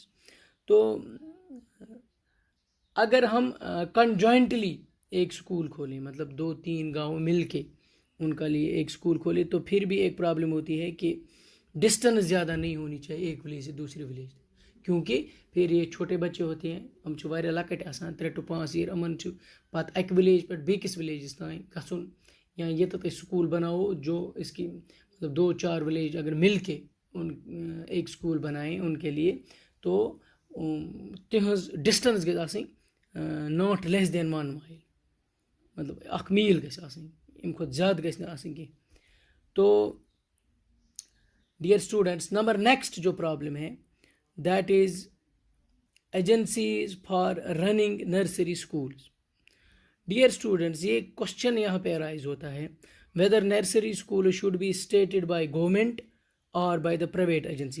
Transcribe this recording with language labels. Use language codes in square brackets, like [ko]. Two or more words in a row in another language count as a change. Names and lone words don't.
[ur] تو اگر ہم کنجوائنٹلی ایک اسکول کھولیں, مطلب 2-3 گاؤں مل کے ان کا لیے ایک اسکول کھولے, تو پھر بھی ایک پرابلم ہوتی ہے کہ ڈسٹنس زیادہ نہیں ہونی چاہیے ایک ولیج سے دوسری ولیج, کیونکہ پھر یہ چھوٹے بچے ہوتے ہیں, [ks] ہم چھِ واریاہ لۄکٕٹۍ آسان [en] 3 to 5 year, [ks] یِمن چھُ پتہٕ اَکہِ ولیج پٮ۪ٹھ بیٚکِس ولیجَس تانۍ گژھُن, یا ییٚتٮ۪تھ أسۍ سکول بناوو [ur] جو اس کی مطلب 2-4 ولیج اگر مل کے ان ایک سکول بنائیں ان کے لیے, [ks] تو تہنٛز ڈسٹنس گژھِ آسٕنۍ [en] not less than 1 mile, [ks] مطلب 1 میل گژھِ آسٕنۍ, امہِ کھۄتہٕ زیادٕ گژھِ نہٕ آسٕنۍ کینٛہہ. [en] تو dear students, number next [ur] جو پرابلم ہے [en] that is agencies for running nursery schools. dear students, [ur] یہ کوشچن یہاں پہ رائز ہوتا ہے [en] whether nursery school should be started by government اور by the private agency.